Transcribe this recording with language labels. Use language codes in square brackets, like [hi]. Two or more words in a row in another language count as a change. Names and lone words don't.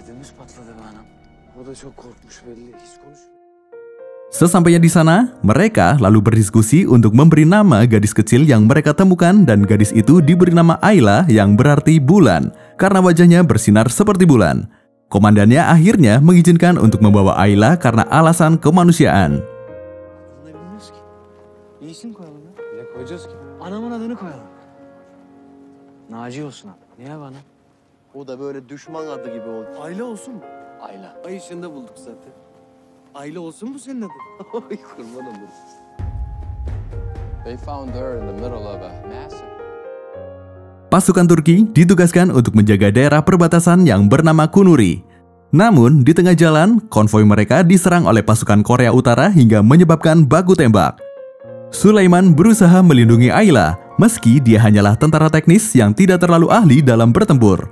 [tr] patladı be anam. O da çok korkmuş belli. Hiç konuşmuyor. [id] Sesampainya di sana, mereka lalu berdiskusi untuk memberi nama gadis kecil yang mereka temukan dan gadis itu diberi nama Ayla yang berarti bulan karena wajahnya bersinar seperti bulan. Komandannya akhirnya mengizinkan untuk membawa Ayla karena alasan kemanusiaan. [tr] Adını bilmiyoruz ki. Bir isim koyalım ya. Ne koyacağız ki? Anamın adını koyalım. Naci olsun abi. Niye bana? O da böyle düşman adı gibi oldu. Ayla olsun mu? Ayla. Ay içinde bulduk zaten. Ayla olsun mu senin adın? Ay kurban olurum. [en] They found her in the middle of a massacre. [id] Pasukan Turki ditugaskan untuk menjaga daerah perbatasan yang bernama Kunuri. Namun, di tengah jalan, konvoi mereka diserang oleh pasukan Korea Utara hingga menyebabkan baku tembak. Sulaiman berusaha melindungi Ayla, meski dia hanyalah tentara teknis yang tidak terlalu ahli dalam bertempur.